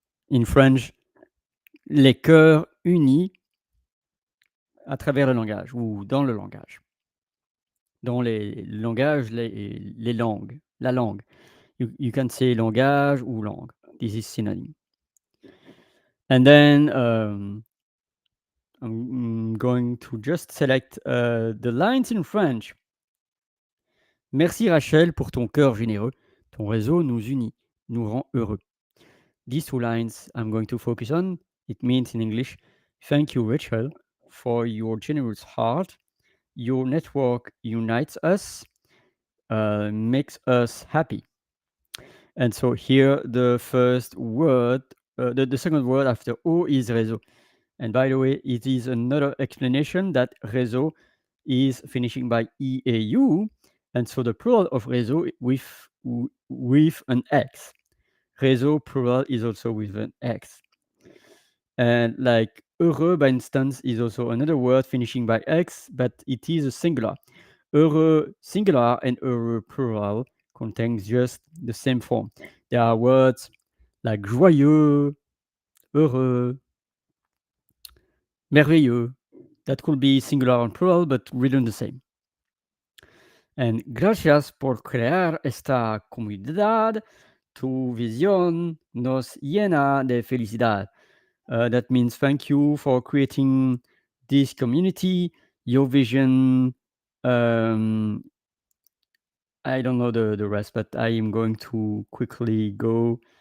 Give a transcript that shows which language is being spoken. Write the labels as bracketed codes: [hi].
[en] In French, [fr] les cœurs unis à travers le langage ou dans le langage. Dans les langages, les langues, la langue. [en] You can say [fr] langage ou langue. [en] This is synonym. And then I'm going to just select the lines in French. [fr] Merci Rachel pour ton cœur généreux. Ton réseau nous unit, nous rend heureux. [en] These two lines I'm going to focus on. It means in English, thank you, Rachel, for your generous heart. Your network unites us, makes us happy. And so here the first word, the second word after O is réseau. And by the way, it is another explanation that réseau is finishing by EAU. And so the plural of réseau with an X. Réseau plural is also with an X. And like heureux, by instance, is also another word finishing by X, but it is a singular. Heureux singular and heureux plural contains just the same form. There are words like joyeux, heureux, merveilleux. That could be singular and plural, but written the same. [es] And gracias por crear esta comunidad. Tu visión nos llena de felicidad. [en] That means thank you for creating this community. Your vision, I don't know the rest, but I am going to quickly go.